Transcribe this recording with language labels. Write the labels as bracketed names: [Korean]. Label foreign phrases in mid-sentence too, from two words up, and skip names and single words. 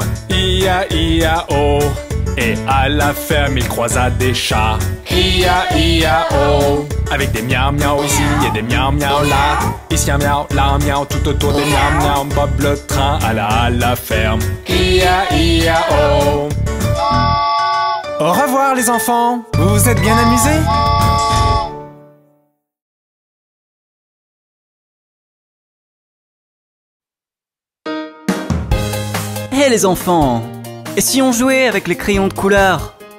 [French] I-A-I-A-O. Et à la ferme, il croisa des chats. I-A-I-A-O. Avec des miaou miaou ici et des miaou miaou là. Ici un miaou, là un miaou, tout autour des miaou miaou. Bob le train à la ferme. I-A-I-A-O. Au revoir les enfants, vous vous êtes bien amusés? Hé les enfants, et si on jouait avec les crayons de couleur?